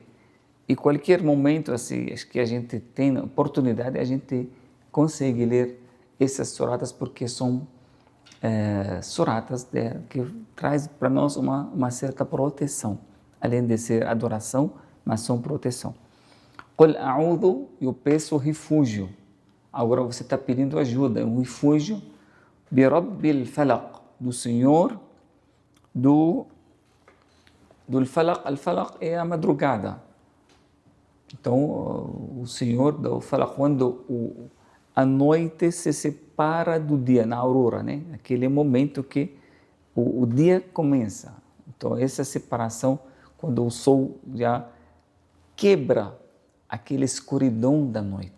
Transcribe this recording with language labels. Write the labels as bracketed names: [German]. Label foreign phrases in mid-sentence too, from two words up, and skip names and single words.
[Portuguese] E qualquer momento assim, que a gente tem oportunidade, a gente consegue ler essas suratas, porque são suratas que traz para nós uma certa proteção. Além de ser adoração, mas são proteção. [Arabic] قل أعوذ, [Portuguese] eu peço refúgio. Agora você está pedindo ajuda, um refúgio. [Arabic] برب الفلق, [Portuguese] do Senhor, do Falaq. Al-Falaq é a madrugada. Então, o Senhor do Falaq, quando a noite se separa do dia, na aurora, né? Aquele momento que o dia começa. Então, essa separação, quando o sol já quebra aquela escuridão da noite.